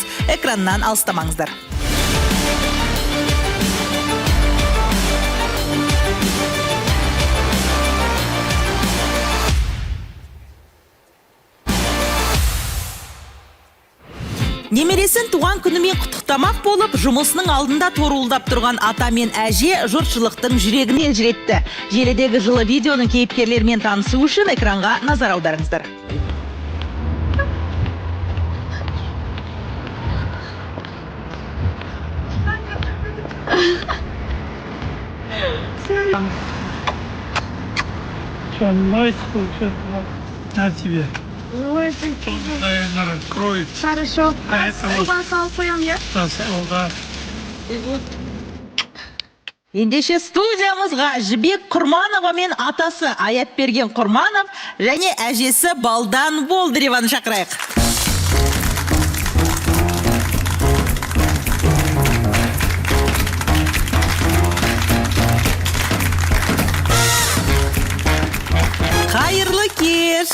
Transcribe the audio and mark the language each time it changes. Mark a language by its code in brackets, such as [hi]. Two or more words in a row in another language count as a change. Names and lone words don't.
[kk] Экраннан алыстамаңыздар. Немересін туған күнімен құттықтамақ болып, жұмысының алдында торуылдап тұрған ата мен әже жұртшылықтың жүрегінен елжіретті. Желідегі жылы видеоның кейіпкерлерімен танысу үшін экранға назар аударыңыздар. [ru] На тебе. Наверное, откроет. Хорошо. А это вот да. [kk] Ендеше студиямызға Жібек Құрманова мен атасы Аятберген Құрманов және әжесі Балдан Болдыреваны шақырайық. Қайырлы кеш.